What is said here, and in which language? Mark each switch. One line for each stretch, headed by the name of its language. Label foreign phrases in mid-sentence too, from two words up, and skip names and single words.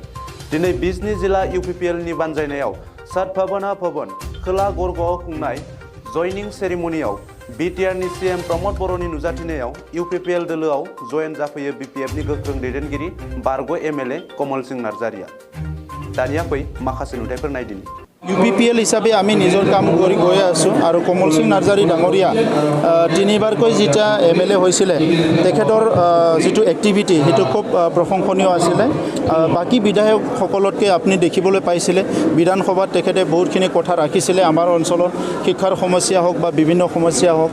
Bodo: दिनै बिजनी जिल्ला UPPL नि बानजायनायाव सात भवन खोला गरगआव खुंनाय
English: joining ceremony
Bodo: BTR नि CM प्रमोद बर'नि नुजाथिनायाव UPPL दोलोआव जयेन जाफैयो BPF नि गोख्रों दैदेनगिरि बारग' MLA कमलस नार्जारिया। दानिया फै माखासे नुथायफोर नायदिनि।
Assamese: UPPL हिसाबै আমি নিজৰ কাম কৰি গৈ আছো আৰু কমলস নাৰ্জাৰী ডাঙৰীয়া তিনিবাৰকৈ যেটা MLA হৈছিলে তেখেতৰ যেটো এক্টিভিটি হেতু খুব প্ৰশংসনীয় আছিল। বাকি বিধায়ক সকলতকে আপুনি দেখিবলৈ পাইছিলে বিধানসভাত তেখেতে বহুতখিনি কথা ৰাখিছিলে আমাৰ অঞ্চলৰ শিক্ষাৰ সমস্যা হওক বা বিভিন্ন সমস্যা হওক।